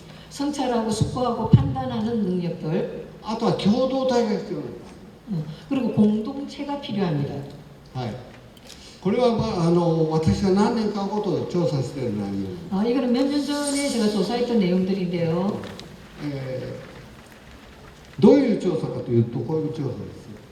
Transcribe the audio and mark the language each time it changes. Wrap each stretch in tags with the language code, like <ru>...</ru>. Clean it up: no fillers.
<ko>성찰하고 숙고하고 판단하는 능력들,</ko> <ja>あとは共同体が必要なんです。</ja> <ko>그리고 공동체가 필요합니다.</ko> <ja>はい。これは、私が何年かごと調査している内容。</ja> <ko>이거는 몇 년 전에 제가 조사했던 내용들인데요.</ko> <ja>どういう調査かというとこういう調査です。</ja>